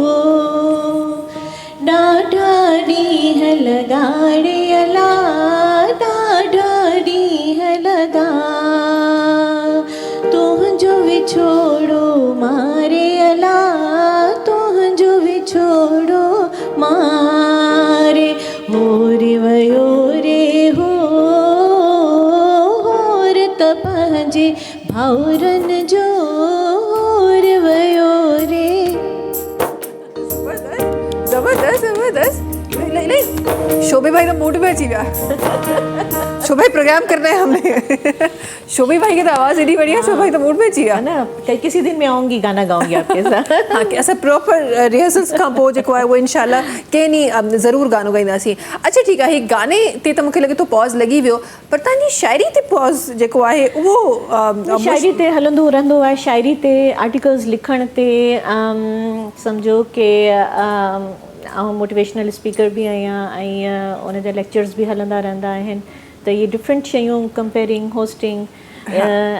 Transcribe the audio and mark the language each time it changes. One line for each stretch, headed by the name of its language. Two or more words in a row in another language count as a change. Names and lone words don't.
Sindhi: ॾाढा ॾींहं लॻाड़े अला ॾाढा ॾींहं लॻा तुंहिंजो विछोड़ो मारे अला तुंहिंजो विछोड़ो मारे होरे वयो रे होर त पंहिंजे भाउरनि जो होर वयो रे ज़बरदस्त ज़बरदस्त शोभे भाई का मूड में अची विया शोभे भाई
Hindi: प्रोग्राम करना है हमने
Sindhi: शोभे भाई
Hindi: की तो आवाज़
Sindhi: एडी बढ़िया शोभे भाई तो मूड में अची विया
Hindi: है ना किसी दिन मैं आऊँगी गाना गाऊंगी आपके साथ
Sindhi: हाँ कि असां
English: proper rehearsals
Sindhi: खां पोइ जेको आहे उहो इनशाला कंहिं ॾींहुं ज़रूरु गानो ॻाईंदासीं अच्छा ठीकु आहे हीउ गाने ते त मूंखे लॻे थो पॉज़ लॻी वियो पर तव्हांजी शाइरी ते पॉज़ जेको आहे उहो शाइरी ते हलंदो रहंदो आहे शाइरी ते आर्टिकल्स लिखण ते सम्झो कि ऐं
English: motivational speaker
Sindhi: बि आहियां ऐं उन जा लेक्चर्स बि हलंदा रहंदा आहिनि त इहे डिफरेंट शयूं
English: compering hosting
Sindhi: ऐं